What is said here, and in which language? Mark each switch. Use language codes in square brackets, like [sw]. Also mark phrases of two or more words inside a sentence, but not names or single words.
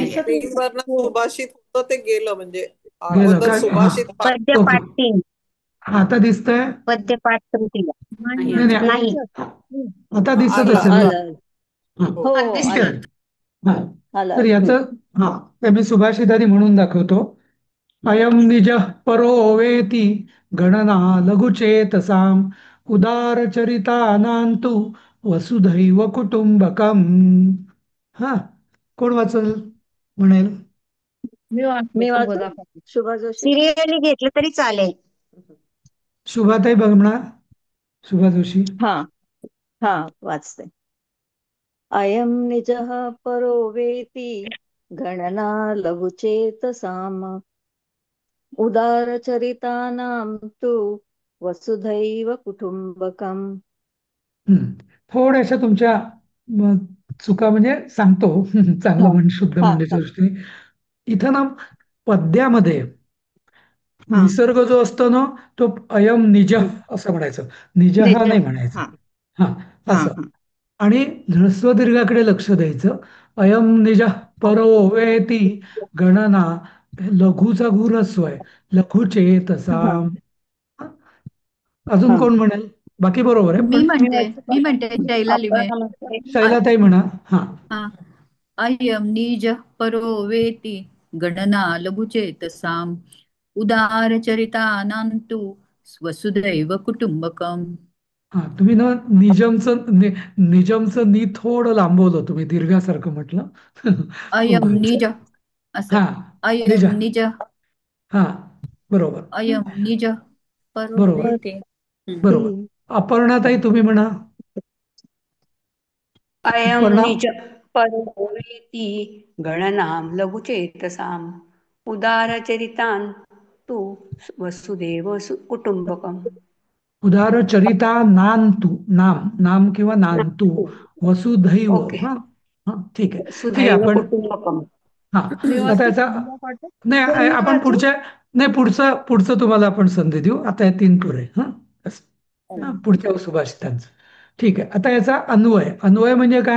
[mr] स्क्रीनवर सुभाषित होतं ते गेलं, म्हणजे गेलं अगोदर काय? हा सुभाषित पद्यपाठ 3. आता दिसतंय? पद्यपाठ तृतीय. नाही नाही, आता दिसत आला असेल ना? आलं. हा. हो ठीक आलं. आहे. हा आलं. तर याचं हा ते मी सुभाषिताने म्हणून दाखवतो. [sa] अयम निज परो वेती गणना लघुचेतसाम उदारचरितानांतु वसुधैव कुटुंबकम. [mr] हा कोण वाचल म्हणेल? मी मी वाचतो वाचू? बघा. शुभा जोशी. सिरियली घेतलं तरी चालेल. शुभाताई बघणार. शुभा जोशी. हा हा वाचते. [sa] अयम निजः परो वेति गणना लघुचेतसाम उदारचरितानां तु वसुधैव कुटुंबकम. [mr] थोड्याशा तुमच्या म, चुका म्हणजे सांगतो चांगलं हा म्हण शुद्ध हा म्हणण्याच्या दृष्टीने. इथं ना पद्यामध्ये हा विसर्ग जो असतो ना तो [sa] अयम निज [mr] असं म्हणायचं, निज हा निज नाही म्हणायचं. हा हा हा असं. हा आणि ह्रस्व दीर्घाकडे लक्ष द्यायचं. [sa] अयम निज परो वेती गणना, [mr] लघुचा घु ह्रस्व आहे, [sa] लघुचे तसा. [mr] हा अजून हा कोण म्हणेल? बाकी बरोबर आहे मी पण मी म्हणते वाचू का? मी म्हणते शैला लिमे. शैलाताई म्हणा. हा हा. [sa] अयम निज परो वेति गणना लघुचेतसाम उदारचरितानांतु वसुधैव कुटुंबकम. [mr] हा तुम्ही ना निजमचं नी थोडं लांबवलं, तुम्ही दीर्घासारखं म्हटलं. [sa] अयम निज [mr] असं. हा निज. [sa] अयम निज. [mr] हा बरोबर [sa] अयम निज परो [mr] बरोबर वेति. बरोबर. अपर्णाताई तुम्ही म्हणा. अयं अपर्णा. [sa] निज परो वेति गणनां लघुचेतसाम् उदारचरितान् तु वसुदेव कुटुंबकम्. उदारचरिता नांतु, नाम नाम किंवा नांतु वसुधैव. [mr] ओके. हा हा ठीक आहे. ठीक आहे. वसुधैव आपण कुटुंबकम्. हा मी आता वाचू? याचा नाही मी आपण वाचू? पुढच्या नाही पुढचं पुढचं तुम्हाला आपण संधी देऊ. आता या 3 पुरे. हा असं. हा, पुढच्या सुभाषितांचं. ठीक आहे. आता याचा अन्वय. अन्वय म्हणजे काय?